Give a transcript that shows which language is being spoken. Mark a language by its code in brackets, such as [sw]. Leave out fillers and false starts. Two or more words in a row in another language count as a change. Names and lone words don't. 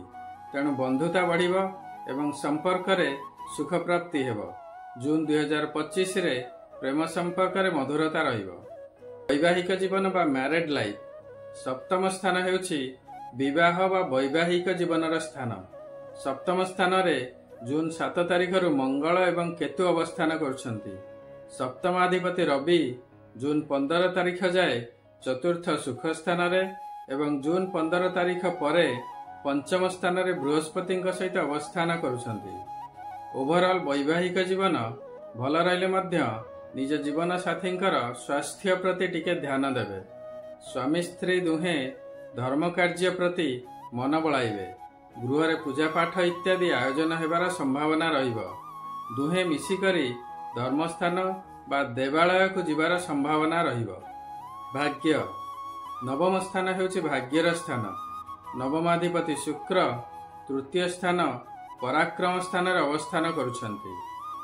[or] ତେଣୁ ବନ୍ଧୁତା ବଢ଼ିବୋ ଏବଂ ସମ୍ପର୍କ ରେ ସୁଖ ପ୍ରାପ୍ତି ହେବୋ। ଜୁନ 2025 ରେ ପ୍ରେମ ସମ୍ପର୍କ ରେ ମଧୁରତା ରହିବୋ। ବୈବାହିକ ଜୀବନ ବା [en] married life [or] ସପ୍ତମ ସ୍ଥାନ ହେଉଛି ବିବାହ ବା ବୈବାହିକ ଜୀବନର ସ୍ଥାନ। ସପ୍ତମ ସ୍ଥାନ ରେ ଜୁନ 7 ତାରିଖ ରୁ ମଙ୍ଗଳ ଏବଂ କେତୁ ଅବସ୍ଥାନ କରୁଛନ୍ତି। ସପ୍ତମାଧିପତି ରବି ଜୁନ 15 ତାରିଖ ଯାଏ ଚତୁର୍ଥ ସୁଖ ସ୍ଥାନ ରେ ଏବଂ ଜୁନ 15 ତାରିଖ ପରେ ପଞ୍ଚମ ସ୍ଥାନ ରେ ବୃହସ୍ପତି ସହିତ ଅବସ୍ଥାନ କରୁଛନ୍ତି। ଓଭରଅଲ ବୈବାହିକ ଜୀବନ ଭଲ ରହିଲେ ମଧ୍ୟ ନିଜ ଜୀବନ ସାଥୀଙ୍କର ସ୍ୱାସ୍ଥ୍ୟ ପ୍ରତି ଟିକେ ଧ୍ୟାନ ଦେବେ। ସ୍ୱାମୀ ସ୍ତ୍ରୀ ଦୁହେଁ ଧର୍ମ କାର୍ଯ୍ୟ ପ୍ରତି ମନ ବଳାଇବେ। ଗୃହ ରେ ପୂଜା ପାଠ ଇତ୍ୟାଦି ଆୟୋଜନ ହେବାର ସମ୍ଭାବନା ରହିବୋ। ଦୁହେଁ ମିଶିକରି ଧର୍ମସ୍ଥାନ ବା ଦେବାଳୟ କୋ ଜୀବାର ସମ୍ଭାବନା ରହିବୋ। ଭାଗ୍ୟ ନବମ ସ୍ଥାନ ହେଉଛି ଭାଗ୍ୟର ସ୍ଥାନ। ନବମାଧିପତି ଶୁକ୍ର ତୃତୀୟ ସ୍ଥାନ ପରାକ୍ରମ ସ୍ଥାନ ରେ ଅବସ୍ଥାନ କରୁଛନ୍ତି।